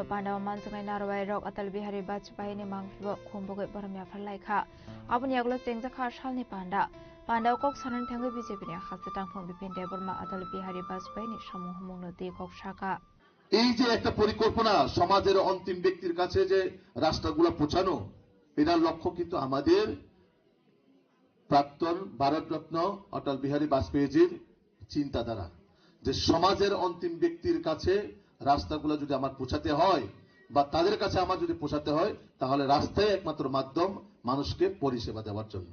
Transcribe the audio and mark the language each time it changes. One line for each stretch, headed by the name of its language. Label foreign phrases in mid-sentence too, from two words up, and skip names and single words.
Kok Borok: Pandawa Mansangai Narawai Rok Atal Bihari Bajpai ni Mangfibo Khumboge Baramya Pharlaikha Abani Agolo Jengjakha Shalni Panda Pandawa Kok Sanan Thango BJP ni Hasetang Phong Bipin Deborma Atal Bihari Bajpai ni Samuhumung Noti Kok Shaka
Bangla: এই যে একটা পরিকল্পনা সমাজের অন্তিম ব্যক্তির কাছে যে রাষ্ট্রগুলো পৌঁছানো, এটার লক্ষ্য কিন্তু আমাদের প্রাক্তন ভারতরত্ন অটল বিহারী বাজপেয়ীজির চিন্তাধারা যে সমাজের অন্তিম ব্যক্তির কাছে রাস্তাগুলো যদি আমার পৌঁছাতে হয় বা তাদের কাছে আমার যদি পৌঁছাতে হয় তাহলে রাস্তায় একমাত্র মাধ্যম মানুষকে পরিষেবা দেওয়ার জন্য।